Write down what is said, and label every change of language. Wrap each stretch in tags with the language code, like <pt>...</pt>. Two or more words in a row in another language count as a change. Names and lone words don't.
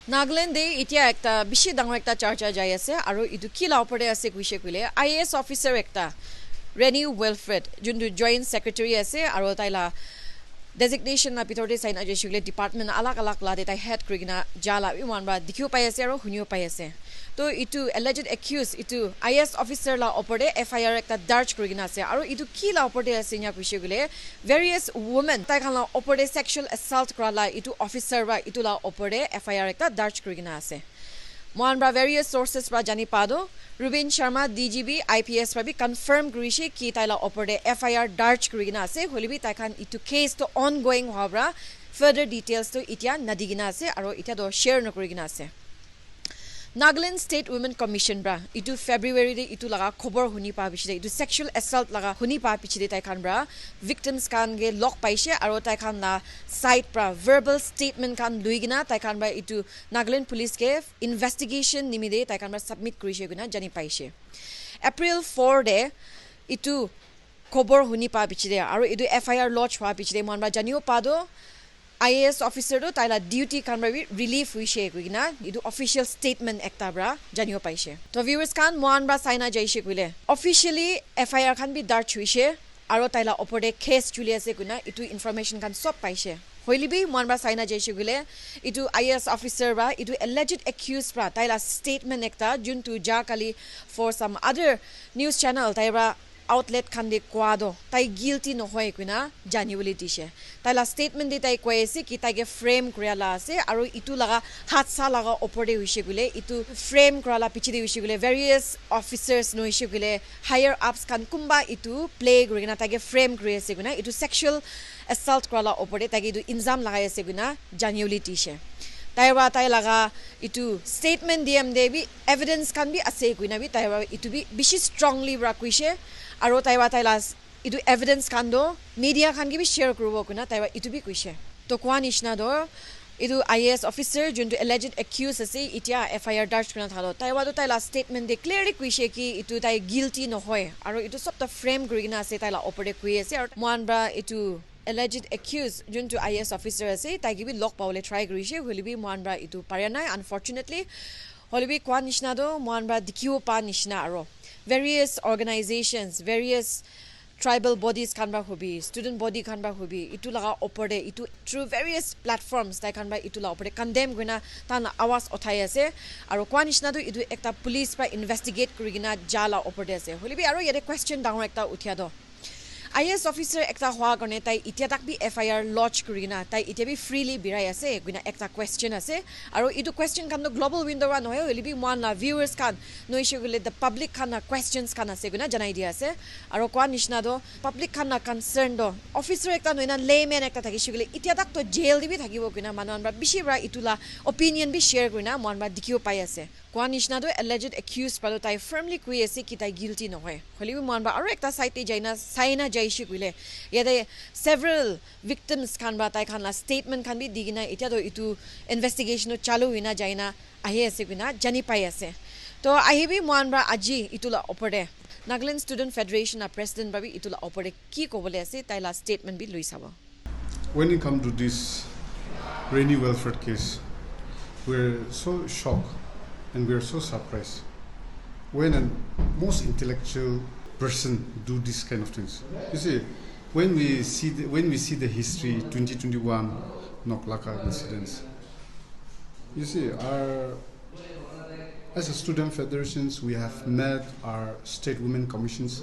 <nag>Nagaland itia ekta bishi dangor ekta charcha jai ase aru idu ki la opore ase kuise kuile</nag> <en>IAS officer</en> <nag>ekta Reny Wilfred jundu</nag> <en>joint secretary</en> <nag>ase aru taila designation na pitorde sign ajeshule department alak la de tai head krigina jala bi wan ba dikhiu pai ase aru hunio pai ase to itu</nag> <en>alleged accused</en> <nag>itu</nag> <en>IAS officer</en> <nag>la opore FIR ekta darch krigina ase aru itu ki la opore ase nya kuise kuile various women tai khan la opore</nag> <en>sexual assault</en> <nag>krala itu officer ba itu la opore FIR ekta darch krigina ase Mohan bra</nag> <en>various sources</en> <nag>pra jani pado Rubin Sharma DGB IPS pra bi confirm grishi ki taila oporde FIR darch krigina ase holibi taikan itu case to ongoing hobra</nag> <en>further details</en> <nag>to itia nadigina ase aro itia do share no krigina ase Nagaland State Women Commission bra itu February de itu laga khobor huni pa bichide itu</nag> <en>sexual assault</en> <nag>laga huni pa bichide tai khan bra victims kan ge lock paise aro tai khan la side bra</nag> <en>verbal statement</en> <nag>kan luigina tai khan bra itu Nagaland police ke investigation nimide tai khan bra submit krise guna jani paise April 4 de itu khobor huni pa bichide aro itu FIR lodge pa bichide mon bra janio pado</nag> <en>IAS officer</en> <nag>do taila duty kan bra relief wishe kuina idu</nag> <en>official statement</en> <nag>ekta bra janio paise to viewers kan mohan bra saina jaise kuile officially FIR kan bi darch wishe aro taila opode case chuli ase kuina itu information kan sob paise hoilibi mohan bra saina jaise kuile itu</nag> <en>IAS officer</en> <nag>bra itu</nag> <en>alleged accused</en> <nag>bra taila statement ekta juntu ja kali</nag> <en>for some other news channel</en> <nag>taibra outlet kan de kwado tai guilty no hoy kuina janiwali dishe tai la statement de tai koise ki tai ge frame krala ase aro itu laga hatsa laga oporde hoise gule itu frame krala pichide hoise gule</nag> <en>various officers</en> <nag>no hoise gule</nag> <en>higher ups</en> <nag>kan kumba itu play grina tai ge frame kre ase guna itu sexual assault krala oporde tai ge itu injam lagai ase guna janiwali dishe taiwa tai laga itu statement dm de bi evidence kan bi ase kuina bi taiwa itu bi bishi strongly ra kuise aro taiwa tailas itu evidence kando media kan gi bi share kurubo kuna taiwa itu bi kuise to kwan ishna do itu</nag> <en>IAS officer</en> <nag>junto</nag> <en>alleged accused</en> <nag>ase itia FIR darch kuna thalo taiwa do taila statement de clearly kuise ki itu tai guilty no hoy aro itu sob ta frame grina ase taila opore kuise aro mohan bra itu</nag> <en>alleged accused</en> <nag>junto</nag> <en>IAS officer</en> <nag>ase tai gi bi lock paule try grise holibi mohan bra itu parianai unfortunately holibi kwan ishna do mohan bra dikhiu pa nishna aro</nag> <en>various organizations various tribal bodies</en> <nag>kan ba hobi</nag> <en>student body</en> <nag>kan ba hobi itu laga oporde itu</nag> <en>through various platforms</en> <nag>tai kan ba itu la oporde condemn guna tan awas othai ase aro kwanishna do itu ekta police pra investigate kurigina jala oporde ase holibi aro yede question down ekta uthia do</nag> <en>IAS officer</en> <nag>ekta hwa gone tai itia tak bi FIR lodge kurina tai itia bi freely birai ase guna ekta question ase aro itu question kan no</nag> <en>global window</en> <nag>wa no holi bi mon la viewers kan no issue gule the public kan na questions kan ase guna janai dia ase aro kwa nishna do public kan na concern do officer ekta no ina layman ekta thaki shugule itia tak to jail di bi thakibo guna manon bra bishi bra itula opinion bi share guna mon bra dikhiu pai ase kwa nishna do</nag> <en>alleged accused</en> <nag>palo tai firmly kui ase ki tai guilty no hoy holi bi mon bra aro ekta site te jaina saina jaisi kuile yade</nag> <en>several victims</en> <nag>kan ba tai kan la statement kan bi digina itia do itu investigation chalu hina jaina ahi ase guna jani pai ase to ahi bi mon bra aji itula opore Nagaland Student Federation na president babi itula opore ki kobole ase tai la statement bi lui sabo</nag> <en>when it come to this Reny Wilfred case we're so shocked and we're so surprised when a most intellectual person do this kind of things. You see, when we see the history 2021 Noklaka incidents, you see, as a student federations, we have met our state women commissions.</en>